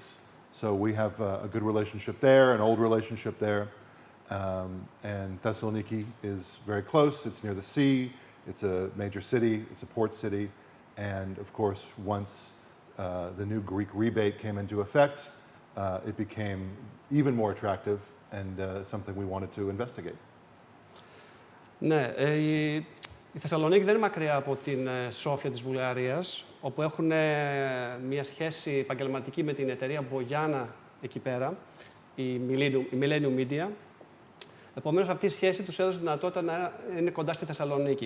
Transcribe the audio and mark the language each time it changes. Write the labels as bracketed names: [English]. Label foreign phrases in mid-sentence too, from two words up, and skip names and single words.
[English] So we have a good relationship there, an old relationship there, and Thessaloniki is very close. It's near the sea. It's a major city. It's a port city, and of course, once the new Greek rebate came into effect, it became even more attractive and something we wanted to investigate. [Greek] Ναι, η Θεσσαλονίκη δεν είναι μακριά από την Σόφια της Βουλγαρίας, όπου έχουν μια σχέση επαγγελματική με την εταιρεία Μπογιάνα εκεί πέρα, η Millennium Media. Επομένως, αυτή η σχέση τους έδωσε δυνατότητα να είναι κοντά στη Θεσσαλονίκη.